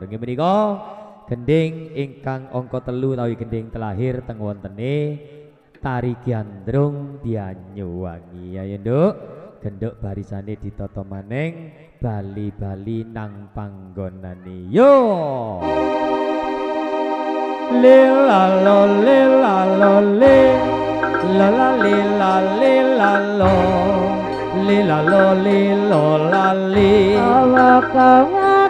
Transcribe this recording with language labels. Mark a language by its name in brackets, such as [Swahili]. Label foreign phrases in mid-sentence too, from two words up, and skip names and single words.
[Javanese] Nggih menika gending ingkang angka 3 utawi gending telahir teng wontene Tari Giandrung Banyuwangi. Ayo Nduk, genduk barisane ditata maneng bali-bali nang panggonane. Yo. Lelalo lelalo le la la lelalo lila lo li lo la li.